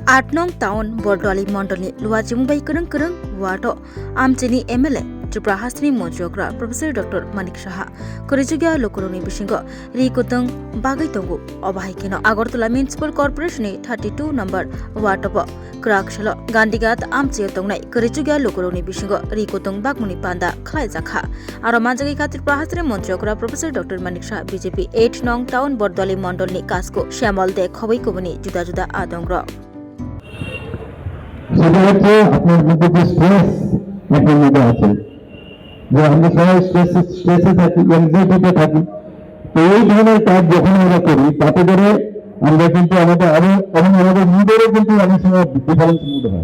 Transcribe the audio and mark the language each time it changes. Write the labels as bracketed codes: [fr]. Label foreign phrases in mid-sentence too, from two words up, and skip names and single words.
[trp] 8 नং टाउन बरदली मंडलनि लुवाजिमुबाई करं करं वार्डो आमचेनि एमएलए त्रिपुरा हासनि मन्त्रिग्रा प्रोफेसर डॉक्टर मानिक साहा करिजुगिया लोकरनि बिसिंग रिकुतंग बागै तंगु अबाहायकेनो आगरतला म्युनिसिपल कर्पोरेशननि 32 नम्बर वार्डब क्राकशल गांधीघाट आमचे तंगनाय करिजुगिया लोकरनि बिसिंग रिकुतंग बागमुनि पांदा खलायजाखा आरो मानजागै त्रिपुरा हासनि मन्त्रिग्रा प्रोफेसर डॉक्टर मानिक साहा बीजेपी 8 नং टाउन बरदली मंडलनि काजको श्यामल दे खबैकोबनि जुदा जुदा आदंग्र [bn] সেটা হচ্ছে আপনার মধ্যে যে স্ট্রেস আপনার মধ্যে আছে, যে আমরা সবাই স্ট্রেসে থাকি, অ্যাংজাইটিতে থাকি। তো এই ধরনের কাজ যখন আমরা করি তাতে করে আমরা কিন্তু আমাদের আরো এবং আমাদের মুডেরও কিন্তু অনেক সময় [en] difference mood [bn] হয়।